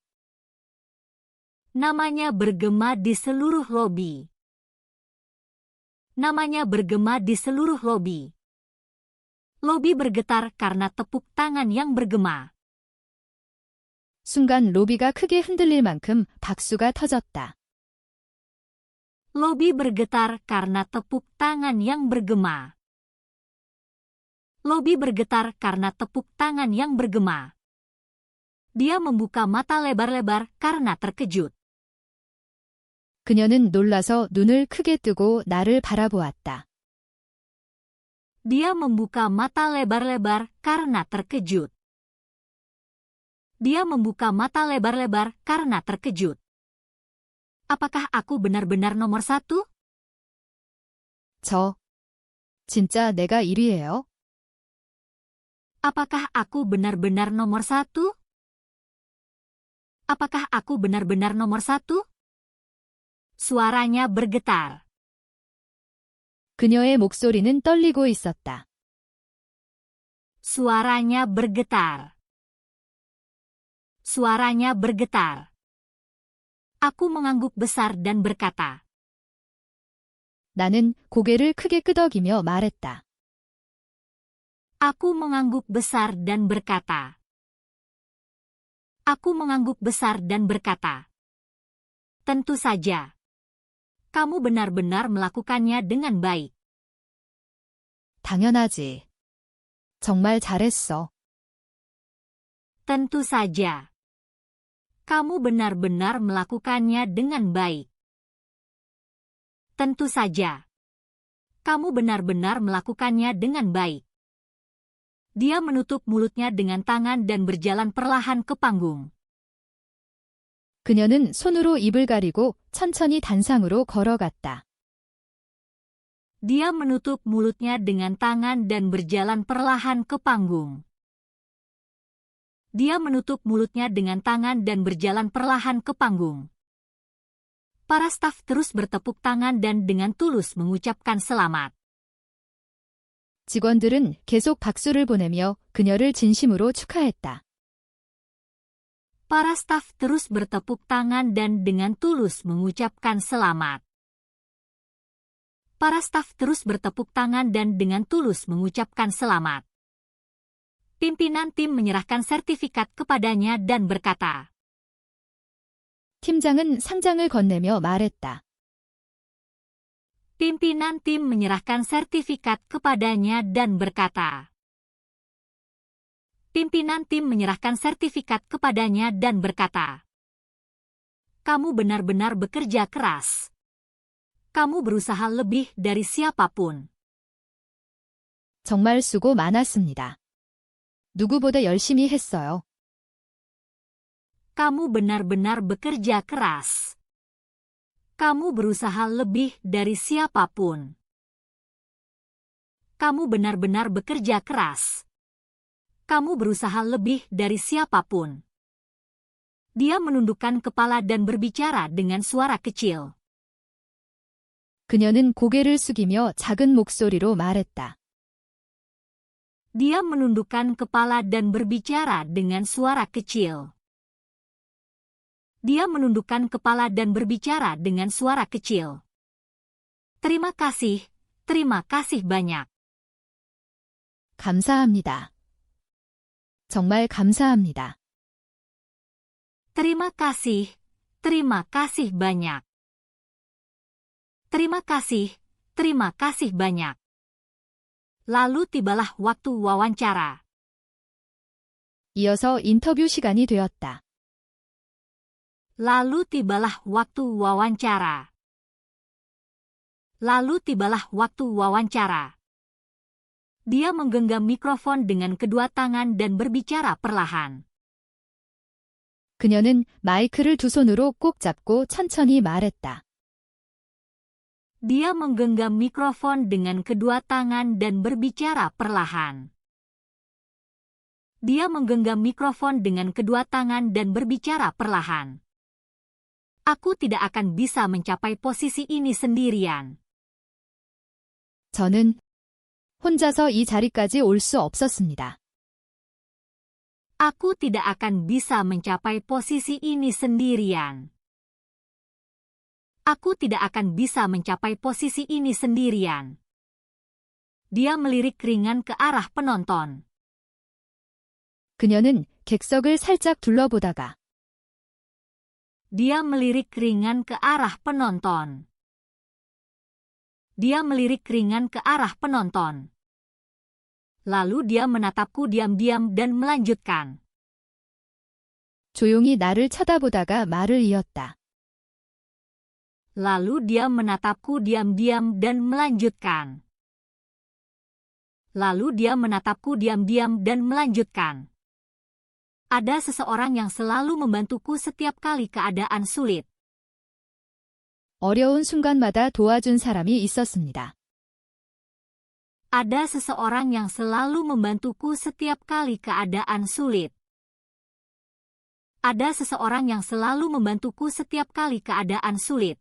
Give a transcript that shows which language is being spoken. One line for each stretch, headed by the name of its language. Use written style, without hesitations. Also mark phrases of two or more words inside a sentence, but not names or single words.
Indonesian: Namanya bergema di seluruh lobi. Namanya bergema di seluruh lobi. Lobi bergetar karena tepuk tangan yang bergema.
Korean: 순간 로비가 크게 흔들릴 만큼 박수가 터졌다.
Indonesian: Lobi bergetar karena tepuk tangan yang bergema. Lobi bergetar karena tepuk tangan yang bergema. Dia membuka mata lebar-lebar karena terkejut.
Korean: 그녀는 놀라서 눈을 크게 뜨고 나를 바라보았다.
Indonesian: Dia membuka mata lebar-lebar karena terkejut. Dia membuka mata lebar-lebar karena terkejut. Apakah aku benar-benar nomor satu?
Korean: 진짜 내가 1위예요?
Indonesian: Apakah aku benar-benar nomor satu? Apakah aku benar-benar nomor satu? Suaranya bergetar.
Korean: 그녀의 목소리는 떨리고 있었다.
Indonesian: Suaranya bergetar. Suaranya bergetar. Aku mengangguk besar dan berkata.
Korean: 나는 고개를 크게 끄덕이며 말했다.
Indonesian: Aku mengangguk besar dan berkata. Aku mengangguk besar dan berkata. Tentu saja. Kamu benar-benar melakukannya dengan baik.
Korean: 당연하지. 정말 잘했어.
Indonesian: Tentu saja. Kamu benar-benar melakukannya dengan baik. Tentu saja. Kamu benar-benar melakukannya dengan baik. Dia menutup mulutnya dengan tangan dan berjalan perlahan ke panggung.
Korean: 그녀는 손으로 입을 가리고 천천히 단상으로 걸어갔다.
Indonesian: Dia menutup mulutnya dengan tangan dan berjalan perlahan ke panggung. Dia menutup mulutnya dengan tangan dan berjalan perlahan ke panggung. Para staf terus bertepuk tangan dan dengan tulus mengucapkan selamat.
Korean: 직원들은 계속 박수를 보내며 그녀를 진심으로 축하했다.
Indonesian: Para staf terus bertepuk tangan dan dengan tulus mengucapkan selamat. Para staf terus bertepuk tangan dan dengan tulus mengucapkan selamat. Pimpinan tim menyerahkan sertifikat kepadanya dan berkata.
Korean: 팀장은 상장을 건네며 말했다.
Indonesian: Pimpinan tim menyerahkan sertifikat kepadanya dan berkata. Pimpinan tim menyerahkan sertifikat kepadanya dan berkata. Kamu benar-benar bekerja keras. Kamu berusaha lebih dari siapapun.
Korean: 정말 수고 많았습니다. 누구보다 열심히 했어요.
Indonesian: Kamu benar-benar bekerja keras. Kamu berusaha lebih dari siapapun. Kamu benar-benar bekerja keras. Kamu berusaha lebih dari siapapun. Dia menundukkan kepala dan berbicara dengan suara kecil.
Korean: 그녀는 고개를 숙이며 작은 목소리로 말했다.
Indonesian: Dia menundukkan kepala dan berbicara dengan suara kecil. Dia menundukkan kepala dan berbicara dengan suara kecil. Terima kasih banyak.
Korean: 감사합니다. 정말 감사합니다.
Indonesian: Terima kasih banyak. Terima kasih banyak. Lalu tibalah waktu wawancara.
Korean: 이어서 인터뷰 시간이 되었다.
Indonesian: Lalu tibalah waktu wawancara. Lalu tibalah waktu wawancara. Dia menggenggam mikrofon dengan kedua tangan dan berbicara perlahan.
Korean: 그녀는 마이크를 두 손으로 꼭 잡고 천천히 말했다.
Indonesian: Dia menggenggam mikrofon dengan kedua tangan dan berbicara perlahan. Dia menggenggam mikrofon dengan kedua tangan dan berbicara perlahan. Aku tidak akan bisa mencapai posisi ini sendirian.
Korean: 저는 혼자서 이 자리까지 올 수 없었습니다.
Indonesian: Aku tidak akan bisa mencapai posisi ini sendirian. Aku tidak akan bisa mencapai posisi ini sendirian. Dia melirik ringan ke arah penonton.
Korean: 그녀는 객석을 살짝 둘러보다가
Indonesian: Dia melirik ringan ke arah penonton. Dia melirik ringan ke arah penonton. Lalu dia menatapku diam-diam dan melanjutkan.
Korean: 조용히 나를 쳐다보다가 말을 이었다.
Indonesian: Lalu dia menatapku diam-diam dan melanjutkan. Lalu dia menatapku diam-diam dan melanjutkan. Ada seseorang yang selalu membantuku setiap kali keadaan sulit.
Korean: 어려운 순간마다 도와준 사람이 있었습니다.
Indonesian: Ada seseorang yang selalu membantuku setiap kali keadaan sulit. Ada seseorang yang selalu membantuku setiap kali keadaan sulit.